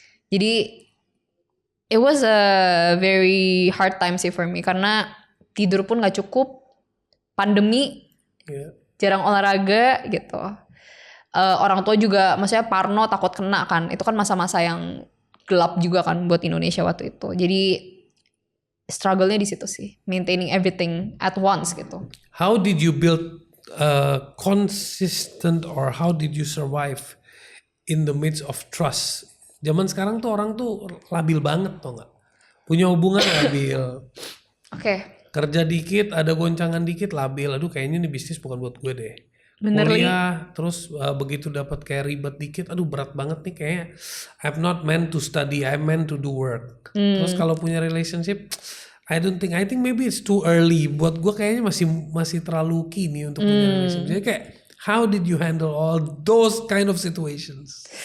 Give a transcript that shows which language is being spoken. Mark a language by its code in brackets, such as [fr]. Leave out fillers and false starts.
[id] Jadi [en] it was a very hard time [id] sih [en] for me, [id] karena tidur pun gak cukup, pandemi, [en] Yeah. [id] jarang olahraga gitu. Orang tua juga maksudnya parno, takut kena kan, itu kan masa-masa yang gelap juga kan buat Indonesia waktu itu. Jadi struggle-nya di situ sih, [en] maintaining everything at once [id] gitu. [en] How did you build consistent, or how did you survive in the midst of trust? [id] Zaman sekarang tuh orang tuh labil banget, tau nggak? Punya hubungan labil, Oke. kerja dikit, ada goncangan dikit, labil. Aduh, kayaknya ini bisnis bukan buat gue deh. Bener Kuliah, terus begitu dapat kayak ribet dikit, aduh berat banget nih kayaknya. [en] I'm not meant to study, I'm meant to do work. [id] Terus kalau punya relationship, [en] I think maybe it's too early. [id] Buat gue kayaknya masih terlalu kini untuk punya relationship. Jadi kayak, [en] how did you handle all those kind of situations?